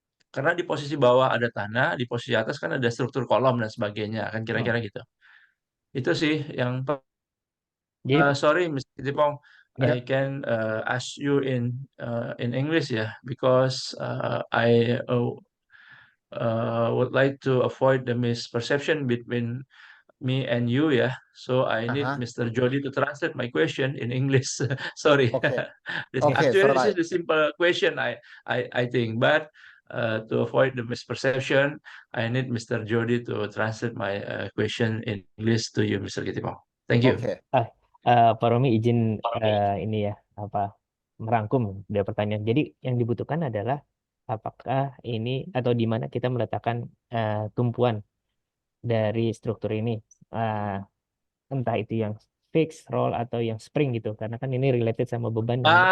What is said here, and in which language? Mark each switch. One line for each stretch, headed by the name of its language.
Indonesian: Karena di posisi bawah ada tanah, di posisi atas kan ada struktur kolom dan sebagainya kan kira-kira gitu. Itu sih yang Jadi,
English: sorry Mr. Kitipong, yeah. I can ask you in English ya, because I would like to avoid the misperception between me and you ya. So I need Mr. Jody to translate my question in English. Sorry. Okay. Actually, so this is like the simple question I think, but to avoid the misperception, I need Mr. Jody to translate my question in English to you, Mr. Kitipong. Thank you. okay.
Indonesian: Pak Romi izin ini ya merangkum dari pertanyaan. Jadi yang dibutuhkan adalah apakah ini atau di mana kita meletakkan tumpuan dari struktur ini, entah itu yang fix, roll atau yang spring gitu, karena kan ini related sama beban dan